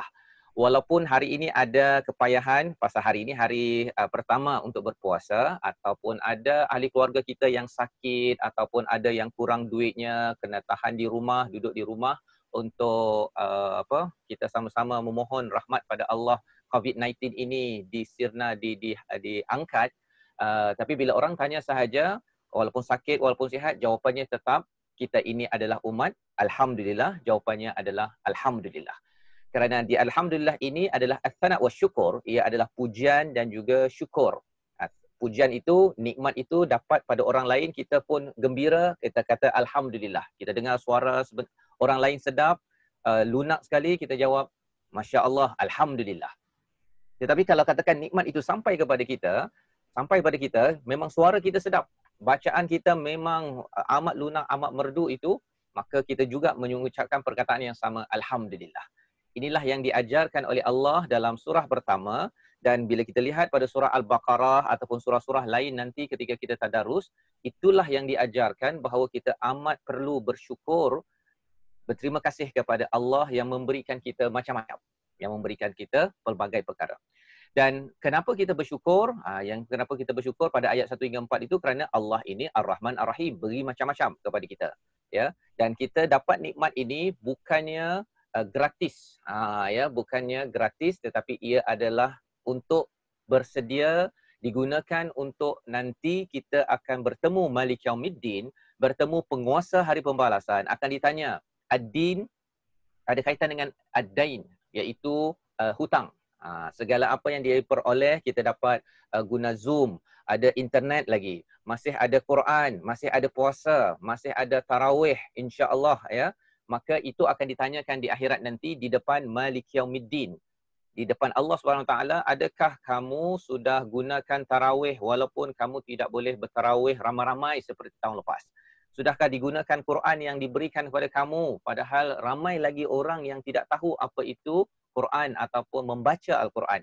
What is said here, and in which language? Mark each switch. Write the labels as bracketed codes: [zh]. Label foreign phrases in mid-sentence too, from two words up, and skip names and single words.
[ms] Walaupun hari ini ada kepayahan, pasal hari ini hari pertama untuk berpuasa, ataupun ada ahli keluarga kita yang sakit, ataupun ada yang kurang duitnya, kena tahan di rumah, duduk di rumah, untuk kita sama-sama memohon rahmat pada Allah, COVID-19 ini disirna, diangkat. Tapi bila orang tanya sahaja, walaupun sakit, walaupun sihat, jawapannya tetap kita ini adalah umat Alhamdulillah. Jawapannya adalah Alhamdulillah. Kerana di Alhamdulillah ini adalah [ar] as-sana' wa syukur, [ms] ia adalah pujian dan juga syukur. Pujian itu, nikmat itu dapat pada orang lain, kita pun gembira, kita kata Alhamdulillah. Kita dengar suara orang lain sedap, lunak sekali, kita jawab Masya Allah, Alhamdulillah. Tetapi kalau katakan nikmat itu sampai kepada kita, memang suara kita sedap, bacaan kita memang amat lunak, amat merdu itu, maka kita juga mengucapkan perkataan yang sama, Alhamdulillah. Inilah yang diajarkan oleh Allah dalam surah pertama, dan bila kita lihat pada surah Al-Baqarah ataupun surah-surah lain nanti ketika kita tadarus, itulah yang diajarkan bahawa kita amat perlu bersyukur, berterima kasih kepada Allah yang memberikan kita macam-macam, yang memberikan kita pelbagai perkara. Dan kenapa kita bersyukur? Kenapa kita bersyukur pada ayat 1 hingga 4 itu kerana Allah ini [ar] Ar-Rahman Ar-Rahim, [ms] beri macam-macam kepada kita, ya. Dan kita dapat nikmat ini bukannya gratis, bukannya gratis, tetapi ia adalah untuk bersedia digunakan untuk nanti kita akan bertemu Malik Yaumiddin, bertemu penguasa hari pembalasan, akan ditanya ad-din ada kaitan dengan ad-dain, iaitu hutang. Segala apa yang dia peroleh, kita dapat guna Zoom, ada internet lagi, masih ada Quran, masih ada puasa, masih ada tarawih, insya-Allah ya. Maka itu akan ditanyakan di akhirat nanti di depan Malik Yaumiddin. Di depan Allah SWT, adakah kamu sudah gunakan tarawih walaupun kamu tidak boleh bertarawih ramai-ramai seperti tahun lepas? Sudahkah digunakan Quran yang diberikan kepada kamu padahal ramai lagi orang yang tidak tahu apa itu Quran ataupun membaca Al-Quran?